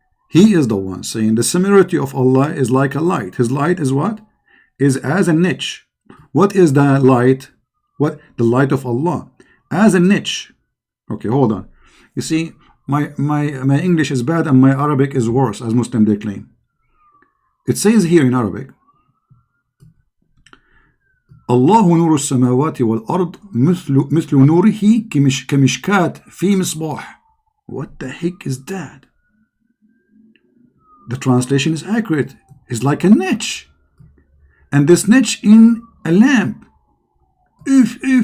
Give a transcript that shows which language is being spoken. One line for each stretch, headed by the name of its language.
English: He is the one saying the similarity of Allah is like a light. His light is what? Is as a niche. What is the light? What? The light of Allah. As a niche. Okay, hold on. You see, my English is bad and my Arabic is worse, as Muslim they claim. It says here in Arabic,
Arabic: الله نور السماوات والأرض مثل نوره كمشكاة في مصباح.
English: What the heck is that? The translation is accurate. It's like a niche, and this niche in a lamp. If.